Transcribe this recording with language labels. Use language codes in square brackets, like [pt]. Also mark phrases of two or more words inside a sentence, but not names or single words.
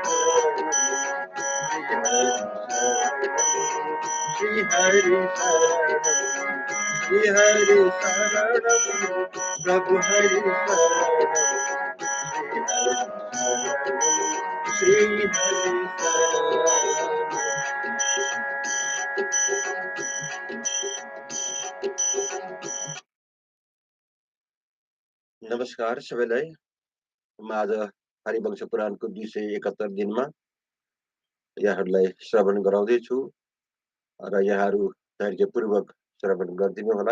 [sa] श्री हरि शरणं, श्री हरि शरणं प्रभु हरि शरणं, श्री हरि शरणं। [ne] नमस्कार सबैलाई। म आज हरिवंश पुराणको 271 दिनमा यहाँहरूलाई श्रवण गराउँदैछु र यहाँहरू धैर्यपूर्वक श्रवण गरिदिनु होला।